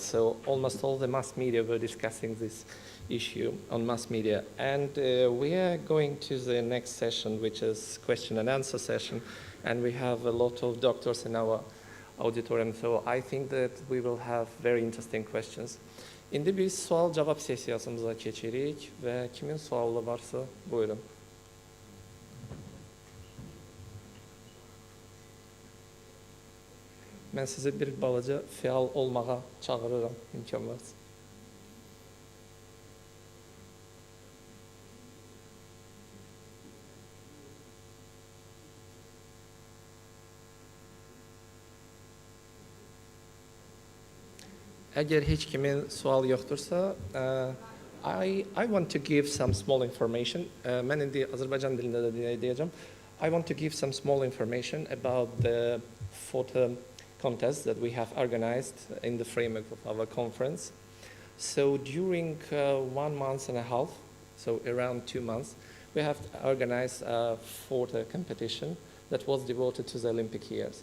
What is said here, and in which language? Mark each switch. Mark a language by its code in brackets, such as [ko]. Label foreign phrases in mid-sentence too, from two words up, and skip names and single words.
[en] So almost all the mass media were discussing this issue on mass media. And we are going to the next session, which is question and answer session. And we have a lot of doctors in our auditorium, so I think that we will have very interesting questions. [az] İndi biz sual-cavab sessiyasımıza keçirik və kimin sualı varsa, buyurun. Mən sizi bir balaca fəal olmağa çağırıram, imkan varsa. Əgər heç kimin sual yoxdursa, [en] I want to give some small information. [az] Mən indi Azərbaycan dilində də deyəcəm. [en] I want to give some small information about the photo contest that we have organized in the framework of our conference. So during 1.5 months, so around 2 months, we have organized a photo competition that was devoted to the Olympic years.